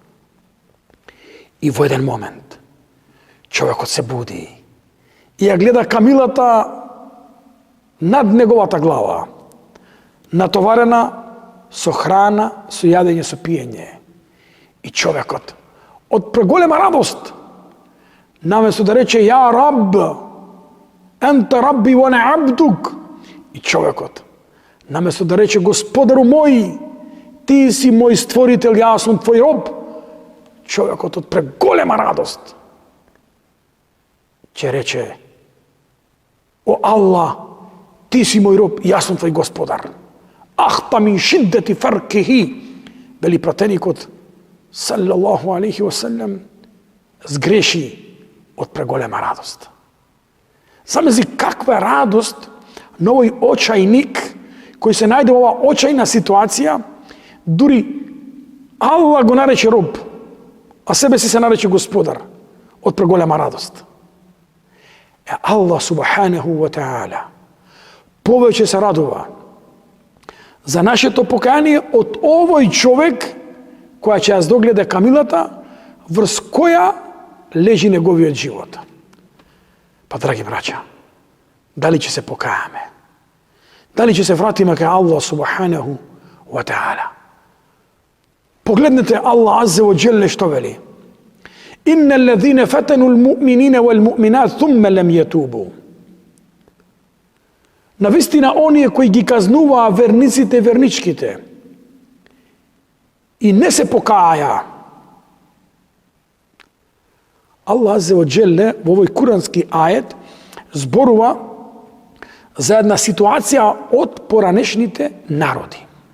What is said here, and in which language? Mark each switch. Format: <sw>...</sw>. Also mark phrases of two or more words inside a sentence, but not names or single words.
<mk>И во еден момент човекот се буди и ја гледа камилата над неговата глава, натоварена со храна, со јадење, со пиење. И човекот од преголема радост, наместо да рече</mk> <ar>يا رب، أنت ربي وأنا عبدك,</ar> <mk>и човекот наместо да рече Господару мој, ти си мој створител, јас сум твој роб, човекот од преголема радост ќе рече, о Аллах, ти си мој роб, јас сум твој Господар.</mk> <ar>أخطأ من شدة فرحه,</ar> <mk>вели пратеникот</mk> <ar>صلى الله عليه وسلم,</ar> <mk>сгреши од преголема радост. Замисли каква радост на овој очајник кој се најде во оваа очајна ситуација, дури Аллах го нарече роб, а себе си се нарече господар, од преголема радост. Аллах</mk> <ar>سبحانه وتعالى</ar> <mk>повеќе се радува за нашето покаяние од овој човек која ќе ја догледа камилата врз која лежи неговиот живот. Па, драги браќа, дали ќе се покајаме? Дали ќе се вратиме кај Аллах</mk> <ar>سبحانه وتعالى?</ar> <mk>Погледнете Аллах</mk> <ar>عز وجل</ar> <mk>што вели:</mk> <ar>إن الذين فتنوا المؤمنين والمؤمنات ثم لم يتوبوا.</ar> <mk>Навистина оние кои ги казнуваа верниците и верничките и не се покаја. Аллах</mk> <ar>عز وجل</ar> <mk>во овој курански ајет зборува за една ситуација од поранешните народи.</mk>